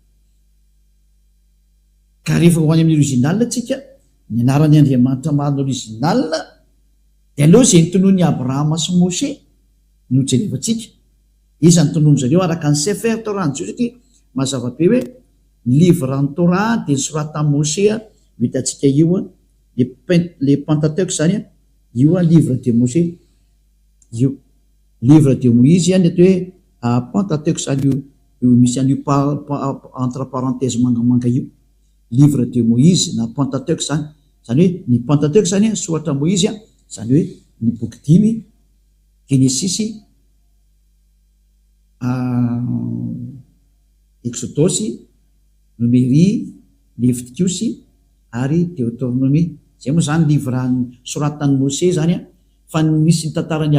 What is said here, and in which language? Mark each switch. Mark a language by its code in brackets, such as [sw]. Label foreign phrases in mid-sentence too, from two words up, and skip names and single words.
[mg] ka rehefa ho any amin'ny original tsika ny anarany Andriamanitra mahany original dia aloha zay nytonon'ny Abrahama sy Moshe no jerevantsika iza ny tonono zareo araka ny Sefer Torah ny jiosy satria mazava be hoe livre ny Torah dia soratan Moshe vitantsika io le Pentateuch zany io [fr] livre de Moshe [mg] io [fr] livre de Moïse [mg] any atao hoe Pentateuch zany io misy an'io [fr] entre parenthèse [mg] mangamanga io [fr] livre de Moïse [mg] na Pentateuch zany hoe ny Pentateuch zany soratra Moïse zany hoe ny boky 5 Genesis Exodus Numérie Leviticus ary Deutéronomie zay moa zany livre soratan'ny Moshe zany fa misy ny tantaran'ny